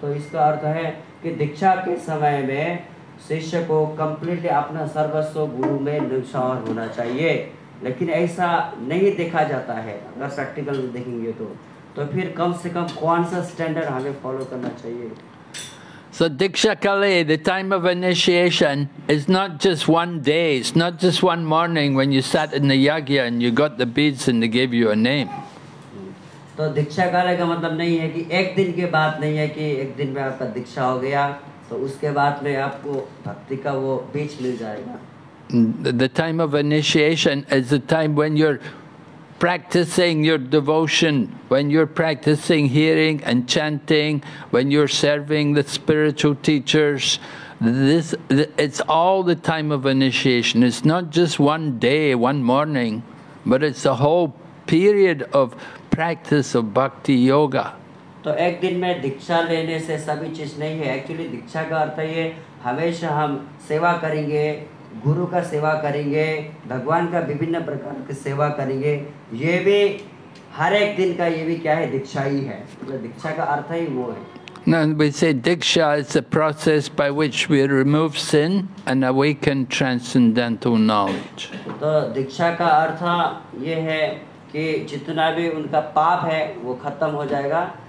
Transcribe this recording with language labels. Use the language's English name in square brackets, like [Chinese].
[Hindi] तो इसका अर्थ है कि दीक्षा के समय में शिष्य को कम्प्लीटली अपना सर्वस्व गुरु में निछावर होना चाहिए. लेकिन ऐसा नहीं देखा जाता है. अगर प्रैक्टिकल में देखेंगे तो फिर कम से कम कौन सा स्टैंडर्ड हमें फॉलो करना चाहिए? [English] So Diksha Kali, the time of initiation, is not just one day, it's not just one morning when you sat in the yagya and you got the beads and they gave you a name. [Hindi] तो दीक्षा काले का मतलब नहीं है कि एक दिन के बाद नहीं है कि एक दिन में आपका दीक्षा हो गया तो उसके बाद में आपको भक्ति का वो बीज मिल जाएगा. [English] The time of initiation is the time when you're practicing your devotion, when you're practicing hearing and chanting, when you're serving the spiritual teachers. It's all the time of initiation. It's not just one day, one morning, but it's a whole period of practice of bhakti yoga. [Hindi] तो एक दिन में दीक्षा लेने से सभी चीज नहीं है. एक्चुअली दीक्षा का अर्थ ये हमेशा हम सेवा करेंगे, गुरु का सेवा करेंगे, भगवान का विभिन्न प्रकार की सेवा करेंगे. ये भी हर एक दिन का ये भी क्या है? दीक्षा ही है. मतलब दीक्षा का अर्थ ही वो है. [English] No, we say Diksha is the process by which we remove sin and awaken transcendental knowledge. [Hindi] तो दीक्षा का अर्थ ये है कि जितना भी उनका पाप है वो खत्म हो जाएगा,